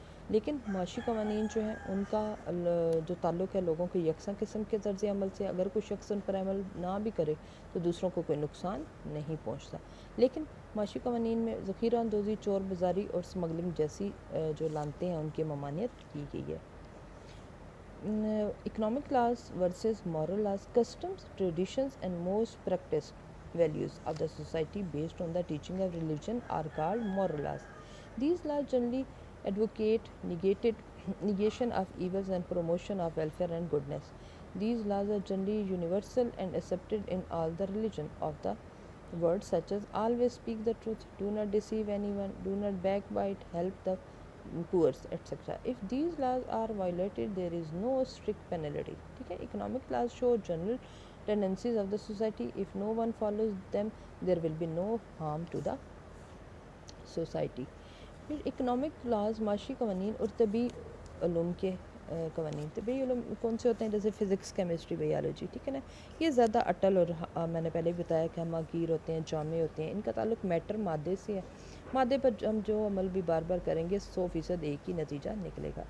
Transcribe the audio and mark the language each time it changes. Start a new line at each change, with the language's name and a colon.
Urdu: لیکن معاشی قوانین جو ہیں ان کا جو تعلق ہے لوگوں کے یکساں قسم کے طرز عمل سے، اگر کوئی شخص ان پر عمل نہ بھی کرے تو دوسروں کو کوئی نقصان نہیں پہنچتا. لیکن معاشی قوانین میں ذخیرہ اندوزی، چور بازاری اور سمگلنگ جیسی جو لانتیں ہیں ان کی ممانعت کی گئی ہے.
English: Economic laws versus moral laws. Customs, traditions and most practiced values of the society based on the teaching of religion are called moral laws. These laws generally advocate negation of evils and promotion of welfare and goodness. These laws are generally universal and accepted in all the religion of the words such as always speak the truth, do not deceive anyone, do not backbite, help the poor, etc. If these laws are violated, there is no strict penalty.
Urdu: ٹھیک ہے.
English: Economic laws show general tendencies of the society. If no one follows them, there will be no harm to the society.
Urdu: پھر economic laws معاشی قوانین اور طبی علوم کے قوانین. طبی علوم کون سے ہوتے ہیں؟ جیسے فزکس، کیمسٹری، بایولوجی. ٹھیک ہے نا. یہ زیادہ اٹل اور میں نے پہلے بھی بتایا کہ ہمہ گیر ہوتے ہیں، جامع ہوتے ہیں. ان کا تعلق میٹر، مادے سے ہے. مادے پر ہم جو عمل بھی بار بار کریں گے 100% ایک ہی نتیجہ نکلے گا.